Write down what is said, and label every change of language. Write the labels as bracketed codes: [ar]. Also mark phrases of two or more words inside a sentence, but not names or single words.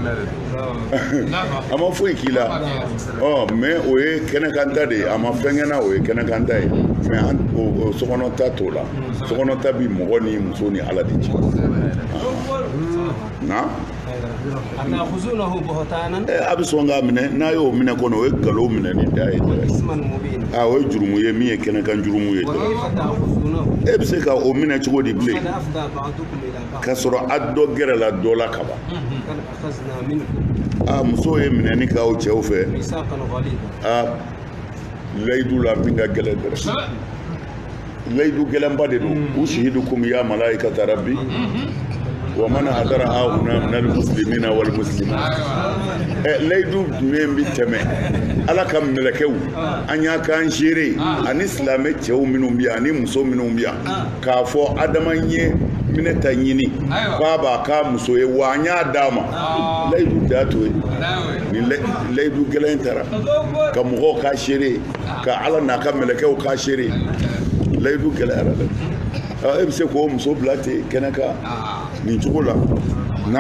[bm] a ma foyi k'i la mais o ye kɛnɛkanta de ye a ma fɛn kɛ na o ye kɛnɛkanta ye mais o sokɔnɔta t'o la sokɔnɔta bi mɔgɔ ni muso ni ala de cɛ na a bɛ sɔn k'a minɛ n'a y'o minɛ kɔnɔ o ye nkalon minɛ ni da ye dɛ o ye jurumu ye min ye kɛnɛkan jurumu ye dɛ e bɛ se ka o minɛ cogo di bilen k'a sɔrɔ a dɔ gɛrɛ la dɔ la ka ban muso ye minɛni k'aw cɛw fɛ layidu la min ka gɛlɛn dɛrɛ layidu gɛlɛnba de don [ar] أشهدكم يا ملائكة ربي ومن حضر هنا من المسلمين والمسلمات [bm] layidu jumɛn bi tɛmɛ ala ka mɛlɛkɛw an y'a kan seere ani silamɛ cɛw minnu bi yan ani muso minnu bi yan k'a fɔ adama ye minɛ ta ɲini k'a b'a ka muso ye wa an y'a d'a ma layidu t'a to ye ni layidu gɛlɛn taara ka mɔgɔw ka seere ka ala n'a ka mɛlɛkɛw ka seere layidu gɛlɛyara dɛ e bɛ se k'o muso bila ten kɛnɛ kan nin cogo la na